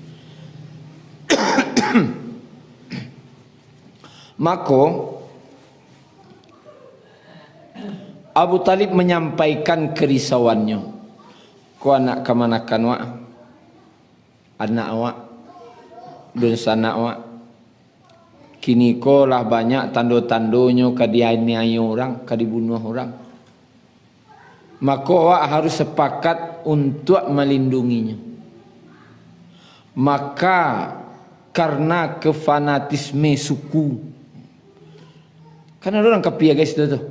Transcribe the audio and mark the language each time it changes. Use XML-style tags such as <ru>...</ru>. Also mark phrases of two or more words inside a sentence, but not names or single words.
<id>Maka Abu Talib menyampaikan kerisauannya.</id> <min>Ko anak kemanakan wak? Anak awak, dan sanak wak. Kini ko lah banyak tanda-tandanya kadianiaya orang, kadibunuh orang.</min> <id>Maka awak harus sepakat untuk melindunginya. Maka karena kefanatisme suku, kan ada orang kafir guys itu tuh.</id>